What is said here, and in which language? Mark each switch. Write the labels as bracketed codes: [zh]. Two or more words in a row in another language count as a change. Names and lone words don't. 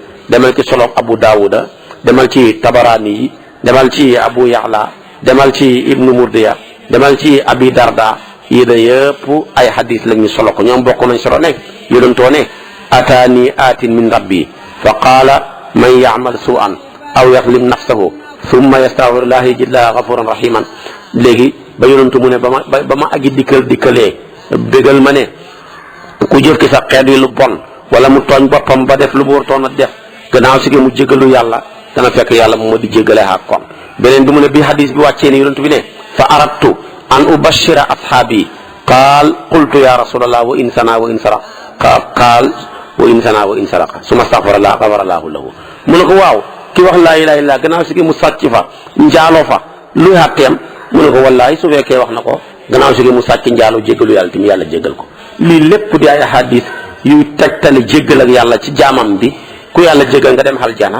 [wo] demal ci solo Abu Daawuda demal ci Tabaraani yi demal ci Abu Ya'la demal ci Ibnu Murdiya demal ci Abi Darda yi da yëpp ay xadis la ñu solo ko ñoom bokk nañ solo ne yonentoo ne [ar] أتاني آت من ربي فقال من يعمل سوءا أو يظلم نفسه ثم يستغفر الله يجد الله غفورا رحيما. [wo] léegi ba yonentu mu ne ba ma agi dikkalee bégal ma ne ku jëf ki sa xeet wi lu bon wala mu tooñ boppam ba def lu mu wartoon a def gannaaw si mu jégalu yàlla dana fekk yàlla moom moo di jégalee ak kon. beneen bi mu ne bi hadis bi wàccee ni yonent bi ne [ar] فأردت أن أبشر أصحابي قال قلت يا رسول الله وإن زنى وإن سرق قال وإن زنى وإن سرق ثم استغفر الله غفر الله له. [wo] mu ne ko waaw ki wax [ar] لا إله إلا الله [wo] gannaaw si mu sàcc fa njaaloo fa luy àtteem mu ne ko wallahi su fekkee wax na ko gannaaw si mu sàcc njaaloo jéggalu yàlla tamit yàlla jéggal ko. lii lépp di ay hadis yuy tegtale jéggal ak yàlla ci jaamam bi ku yàlla jéggal nga dem aljana.